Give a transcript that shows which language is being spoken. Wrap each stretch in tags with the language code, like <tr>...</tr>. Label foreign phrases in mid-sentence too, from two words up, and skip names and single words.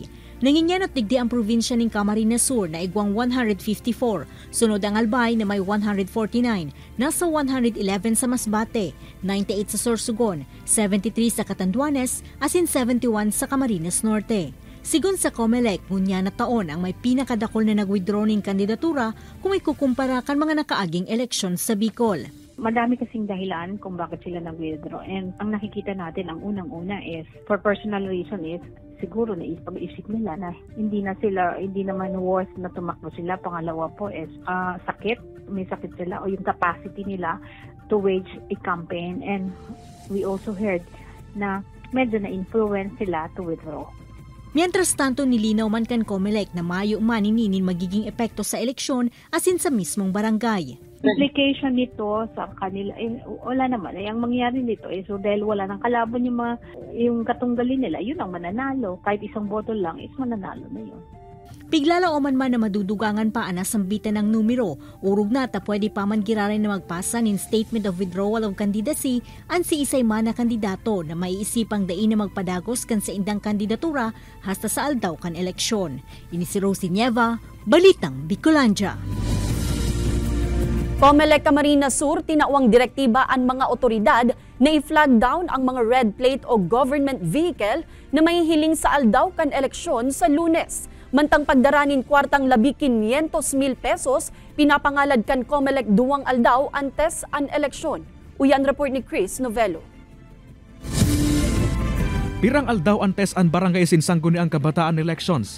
<bik>Nanginyanat digdi ang probinsya ng Camarines Sur na igwang 154, sunod ang Albay na may 149, nasa 111 sa Masbate, 98 sa Sorsogon, 73 sa Catanduanes, asin 71 sa Camarines Norte. Sigun sa Comelec, ngunya na taon ang may pinakadakol na nag-withdraw ng kandidatura kung may kukumpara kan mga nakaaging eleksyon sa Bicol.</bik> <tl>Madami kasing dahilan kung bakit sila nag-withdraw. And ang nakikita natin, ang unang-una is,</tl> <en>for personal reason</en> <tl>is, siguro na pag-isip nila na hindi naman worth na tumakbo sila. Pangalawa po is may sakit sila o yung capacity nila</tl> <en>to wage a campaign. And we also heard</en> <tl>na medyo na-influence sila</tl> <en>to withdraw.</en> <es>Mientras tanto,</es> <bik>nilinaw man kan Comelec na mayo maninin magiging epekto sa eleksyon asin sa mismong barangay.</bik> <tl>Implication nito sa kanila, wala naman. Ang mangyayari nito so dahil wala nang kalaban yung katunggali nila, yun ang mananalo. Kahit isang boto lang, is mananalo na yun.</tl> <bik>Piglala o man na madudugangan pa ang nasambitan ng numero, urog na ta pwede pa man girarin na magpasa ng Statement of Withdrawal of Candidacy ang si isay man na kandidato na maiisipang dain na magpadagos kan sa indang kandidatura hasta sa aldaw kan eleksyon. Ini si Rosie Nieva, Balitang Bicolandia. Comelec Camarines Sur tinawang direktiba ang mga otoridad na i-flag down ang mga</bik> <en>red plate</en> <bik>o</bik> <en>government vehicle</en> <bik>na may hiling sa aldaw kan eleksyon sa Lunes. Mantang pagdaranin kwartang 500,000 pesos, pinapangalad kan Comelec duwang aldaw antes an eleksyon. Uyan report ni Chris Novello. Pirang aldaw antes ang barangay Sangguniang Kabataan elections.</bik>